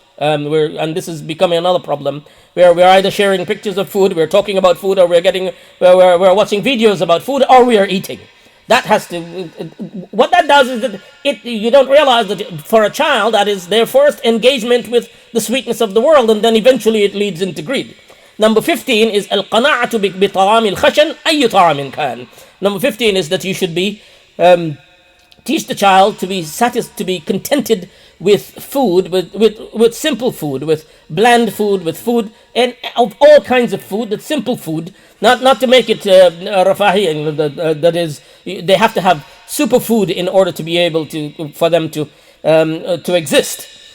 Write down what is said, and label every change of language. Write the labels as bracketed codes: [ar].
[en] And this is becoming another problem, where we're either sharing pictures of food, we're talking about food, or we're watching videos about food, or we are eating. That has to, what that does is that you don't realize that for a child, that is their first engagement with the sweetness of the world, and then eventually it leads into greed. Number 15 is [ar] القناعة بطعام الخشن أي طعام كان. [en] Number 15 is that you should be teach the child to be contented with food, with simple food, with bland food, with food, and of all kinds of food, that's simple food, not to make it rafahi, that is, they have to have superfood in order to be able for them to exist.